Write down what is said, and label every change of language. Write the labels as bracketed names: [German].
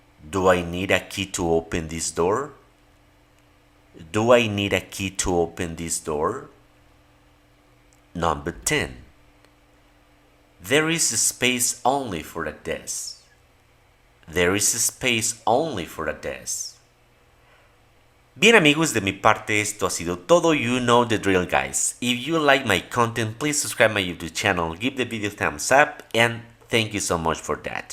[English] Do I need a key to open this door? Do I need a key to open this door? Number 10. There is space only for a desk. There is space only for a desk. [Spanish] Bien amigos, de mi parte esto ha sido todo. [English] You know the drill, guys. If you like my content, please subscribe my YouTube channel, give the video a thumbs up, and thank you so much for that.